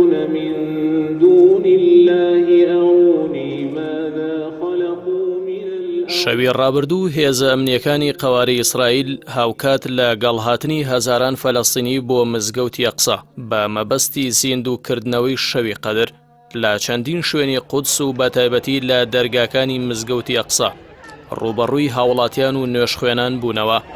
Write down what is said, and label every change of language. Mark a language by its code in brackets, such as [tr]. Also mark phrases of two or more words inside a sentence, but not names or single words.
[ar] من دون الله أروني ماذا خلقوا من الأرض. [ckb] شەوی ڕابردوو هێزە ئەمنیەکانی قەواری ئیسرائیل هاوکات لە گەڵهاتنی هەزاران فەلەستینی بۆ مزگەوتی ئەقسا بە مەبەستی زیندووکردنەوەی شەوی قەدر لە چەندین شوێنی قودس و بەتایبەتی لە دەرگاکانی مزگەوتی ئەقسا ڕوبەڕووی هاوڵاتیان و نوێژخوێنان بوونەوە.